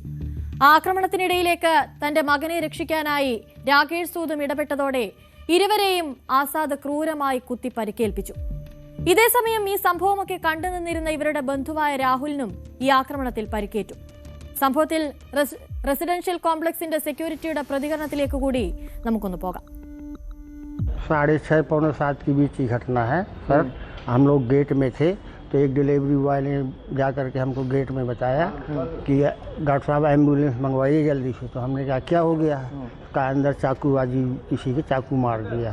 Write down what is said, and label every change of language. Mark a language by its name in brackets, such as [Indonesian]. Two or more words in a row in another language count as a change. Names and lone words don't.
[Malayalam] ആക്രമണത്തിനിടയിലേക്ക് തന്റെ മകനെ രക്ഷിക്കാനായി രാകേഷ് സൂദും ഇടപെട്ടതോടെ ഇരുവരെയും ആസാദ് ക്രൂരമായി കുത്തി പരിക്കേൽപ്പിച്ചു. ഇതേസമയം ഈ സംഭവമൊക്കെ കണ്ടുനിന്നിരുന്ന ഇവരുടെ ബന്ധുവായ രാഹുലിനും ഈ ആക്രമണത്തിൽ പരിക്കേറ്റു. സംഭവത്തിൽ റെസിഡൻഷ്യൽ കോംപ്ലക്സിന്റെ സെക്യൂരിറ്റിയുടെ പ്രതികരണത്തിലേക്ക് കൂടി നമുക്കൊന്ന് പോകാം. [Hindi] 6:30 पौने 7 के बीच की घटना है सर. हम लोग गेट में थे तो एक [English] delivery boy [Hindi] ने जा कर के हमको गेट में बताया कि डॉक्टर साहब एम्बुलेंस मंगवाइए जल्दी से. तो हमने कहा क्या हो गया? का अंदर चाकूबाजी, किसी के चाकू मार दिया.